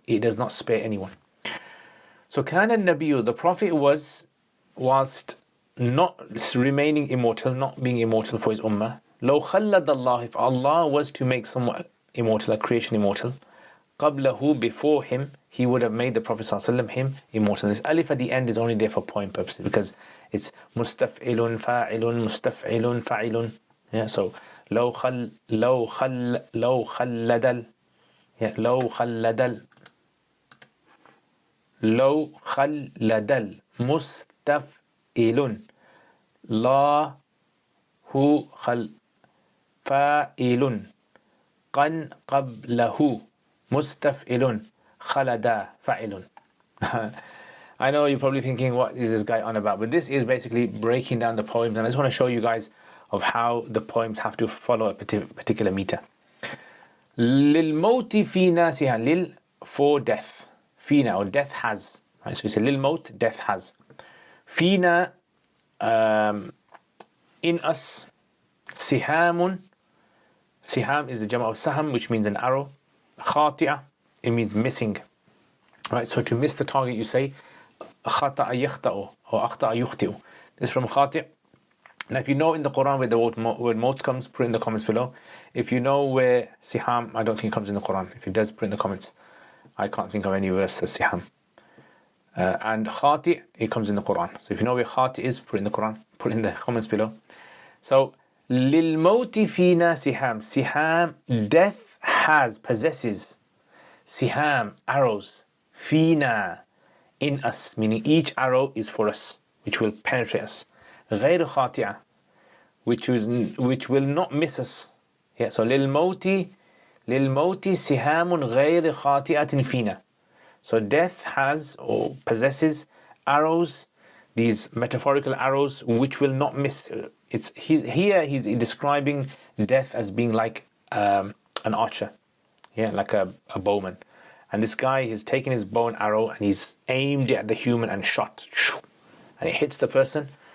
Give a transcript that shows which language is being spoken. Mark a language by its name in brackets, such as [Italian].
[English] It does not spare anyone. So [Arabic] كان النبي, [English] the Prophet was, whilst not remaining immortal, not being immortal for his ummah, [Arabic] لو خلد الله, [English] if Allah was to make someone immortal, a creation immortal, قبله, before him, he would have made the Prophet ﷺ him immortal. This alif at the end is only there for point purposes, because it's [Arabic] مستفعل فاعل مستفعل فاعل. [English] Yeah, so [Arabic] لو خلد مستفعل لا هو خل فاعل قن قبله مستفعل خلدا فاعل. [English] I know you're probably thinking, what is this guy on about? But this is basically breaking down the poems, and I just want to show you guys of how the poems have to follow a particular meter. [Arabic] للموت فينا سهام, [English] lil, for death, فينا, or death has, right? So you say للموت, death has. فينا, in us, سهام, siham is the jama of saham, which means an arrow. خاطئة, it means missing, right? So to miss the target, you say [Arabic] خطأ يخطأ [English] or [Arabic] أخطأ يخطئ. [English] This is from خاطئ. Now if you know in the Quran where the word maut comes, put it in the comments below. If you know where siham, I don't think it comes in the Quran. If it does, put it in the comments. I can't think of any verse that says siham. And khati, it comes in the Quran. So if you know where khati is, put it in the Quran. Put it in the comments below. So [Arabic] للموت فينا سهام. [English] Siham, death has, possesses. Siham, arrows. Fina, in us, meaning each arrow is for us, which will penetrate us. [Arabic] غير خاطئة, [English] which will not miss us. Yeah, so [Arabic] للموت سهام غير خاطئة فينا. [English] So death has or possesses arrows, these metaphorical arrows, which will not miss. He's describing death as being like an archer. yeah, like a bowman. And this guy has taken his bow and arrow and he's aimed it at the human and shot. And it hits the person.